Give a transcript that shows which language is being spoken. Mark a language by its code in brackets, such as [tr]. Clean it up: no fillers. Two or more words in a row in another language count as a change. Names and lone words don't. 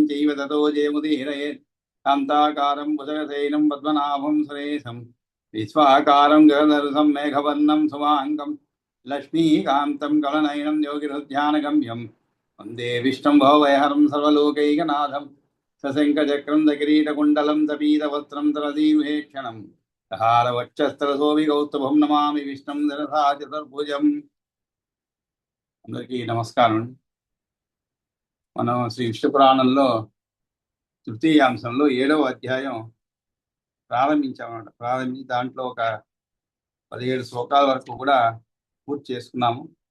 [sa] चैव ततो जयमुदीरयेत् कान्ताकारं भुजगशयनं पद्मनाभं सुरेशं विश्वाकारं गगनसदृशं मेघवर्णं शुभाङ्गं लक्ष्मीकान्तं कमलनयनं योगिहृद्यानगम्यं वन्दे विष्णुं भवभयहरं सर्वलोकैकनाथं सशङ्खचक्रं दकिरीटकुण्डलं तपीतवस्त्रं तरदीर्घेक्षणं हारवक्षस्थलशोभिकौस्तुभं नमामि विष्णुं शिरसा चतुर्भुजम्। [te] అందరికీ నమస్కారం. మనం శ్రీ విష్ణు పురాణంలో తృతీయాంశంలో 7వ అధ్యాయం ప్రారంభించామన్నమాట. ప్రారంభించి దాంట్లో ఒక 17 శ్లోకాల వరకు కూడా పూర్తి చేసుకున్నాము.